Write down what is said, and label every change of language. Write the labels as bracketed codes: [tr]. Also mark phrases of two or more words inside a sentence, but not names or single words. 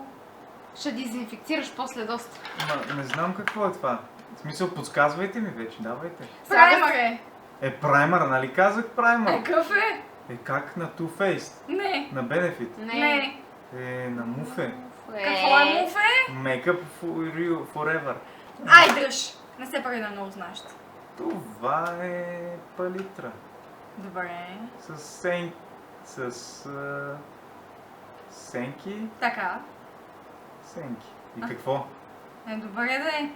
[bg] Ще дезинфекцираш после доста. Не знам какво е това. В смисъл, подсказвайте ми вече, давайте. Праймър е! Праймър, нали казах праймър? Какъв е? Как на Too Faced? Не. На Benefit? Не. На Муфе. Какво е муфе? Makeup for you forever. Ай, дръж! Не се прави на много знаещ. Това е палитра. Добре. С сенки. Така. Сенки. И какво? Добре да е.